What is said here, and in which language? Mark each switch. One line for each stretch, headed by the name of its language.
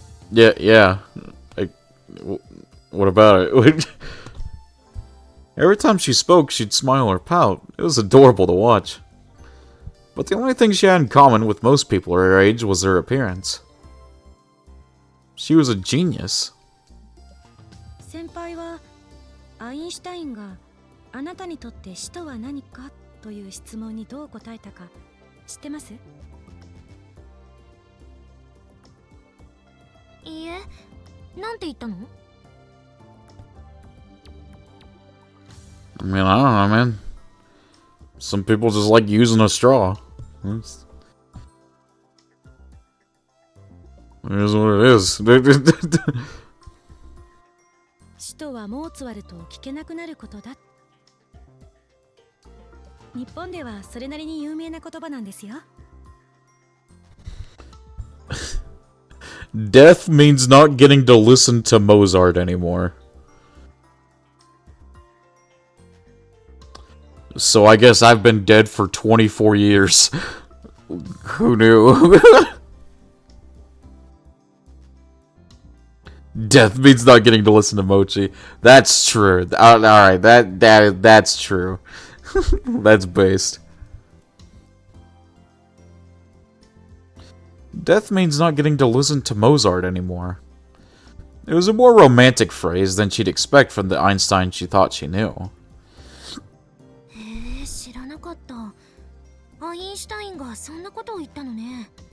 English: Yeah. What about it? Every time she spoke, she'd smile or pout. It was adorable to watch. But the only thing she had in common with most people her age was her appearance. She was a genius.
Japanese: 先輩はアインシュタインがあなたにとって死とは何かという質問にどう答えたか知ってます？いいえ、なんて言ったの？
English: I mean, I don't know, man. Some people just like using a straw. It is what it is.
Japanese: 死とはモーツァルトを聞けなくなることだ。日本ではそれなりに有名な言葉なんですよ。
English: Death means not getting to listen to Mozart anymore. So I guess I've been dead for 24 years. Who knew? Death means not getting to listen to Mochi. That's true. Alright, that's true. That's based. Death means not getting to listen to Mozart anymore. It was a more romantic phrase than she'd expect from the Einstein she thought she knew.
Japanese: へえ、知らなかった。アインシュタインがそんなことを言ったのね。